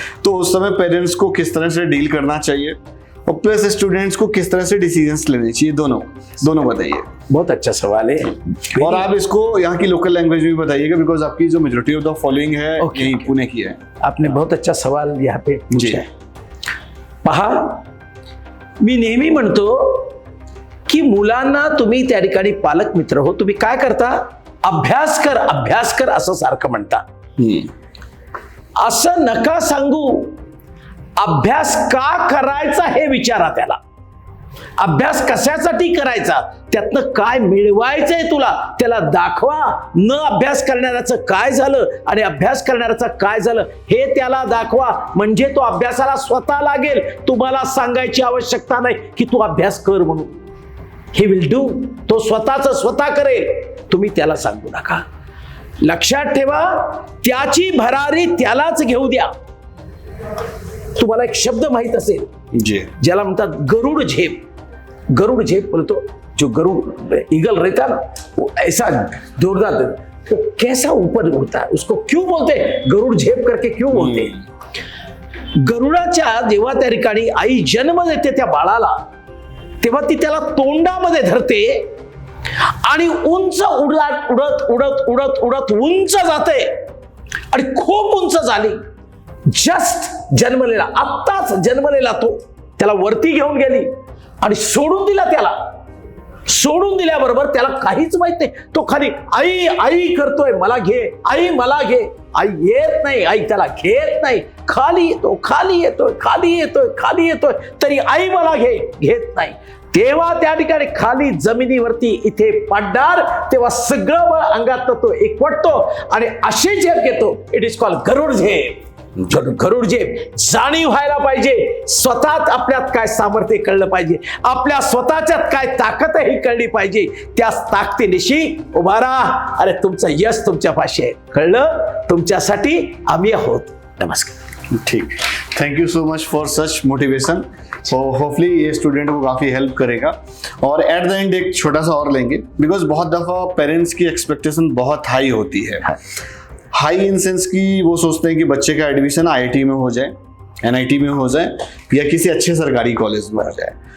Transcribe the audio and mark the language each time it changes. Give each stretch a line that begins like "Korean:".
Hindi: तो उस समय पेरेंट्स को किस तरह से डील करना चाहिए, और प्लस स्टूडेंट्स को किस तरह से डिसीजंस लेने चाहिए, दोनों बताइए। बहुत अच्छा सवाल है। और आप इसको यहाँ की लोकल लैंग्वेज में बताइएगा, बिकॉज आपकी जो मेजॉरिटी ऑफ द फॉलोइंग है यही पुणे की है। आपने बहुत अच्छा सवाल यहाँ पे पूछा है।
Marathi: पहा, मी नेहमी म्हणतो की मुलांना तुम्ही त्या ठिकाणी पालक मित्र हो, तुम्ही काय करता? अभ्यास कर असं सारखं म्हणता। असं नका सांगू, अभ्यास का करायचा हे विचारा त्याला। अभ्यास कशासाठी करायचा, त्यातनं काय मिळवायचंय तुला, त्याला दाखवा। न अभ्यास करणाऱ्याचं काय झालं आणि अभ्यास करणाऱ्याचं काय झालं हे त्याला दाखवा, म्हणजे तो अभ्यासाला स्वतः लागेल। तुम्हाला सांगायची आवश्यकता नाही की तू अभ्यास कर म्हणून।
English: he will do,
Marathi: तो स्वतः करेल, तुम्ही त्याला सांगू नका। लक्षात ठेवा, त्याची भरारी त्यालाच घेऊ द्या। तुम्हाला एक शब्द माहित असेल ज्याला म्हणतात गरुड झेप।
Hindi: गरुड झेप बोलतो, जो गरुड़ ईगल रहता ना, वो ऐसा जोरदार, वो कैसा ऊपर उड़ता है, उसको क्यों बोलते गरुड़ झेप करके क्यों बोलते?
Marathi: गरुडाच्या जेव्हा त्या ठिकाणी आई जन्म देते त्या बाळाला, तेव्हा ती त्याला तोंडामध्ये धरते आणि उंच उडत उडत उडत उडत उडत उंच जाते, आणि खूप उंच झाली, जस्ट जन्मलेला, आत्ताच जन्मलेला तो त्याला वरती घेऊन गेली आणि सोडून दिला त्याला। सोडून दिल्याबरोबर त्याला काहीच माहित नाही, तो खाली आई आई करतोय, मला घे आई, मला घे। आई येत नाही, आई त्याला घेत नाही, खाली येतो, खाली येतोय, खाली येतोय, खाली येतोय, तरी आई मला घेत नाही। तेव्हा त्या ठिकाणी खाली जमिनीवरती इथे पडणार, तेव्हा सगळं बळ अंगात तो एकवटतो आणि अशी झेप घेतो।
English: It is called गरुड झेप।
Marathi: गरुड झेप जाणीव व्हायला पाहिजे, स्वतःत आपल्यात काय सामर्थ्य कळलं पाहिजे, आपल्या स्वतःच्यात काय ताकद ही कळली पाहिजे। त्या ताकदीनिशी उभा राहा, अरे तुमचं यश तुमच्या पाशी आहे, कळलं? तुमच्यासाठी आम्ही आहोत। नमस्कार।
Hindi: ठीक,
English: Thank you so much for such motivation.
Hindi: So hopefully ये स्टूडेंट को काफ़ी हेल्प करेगा। और एट द एंड एक छोटा सा और लेंगे, बिकॉज बहुत दफ़ा पेरेंट्स की एक्सपेक्टेशन बहुत हाई होती है। हाई इन सेंस की वो सोचते हैं कि बच्चे का एडमिशन आईआईटी में हो जाए, एनआईटी में हो जाए, या किसी अच्छे सरकारी कॉलेज में हो जाए।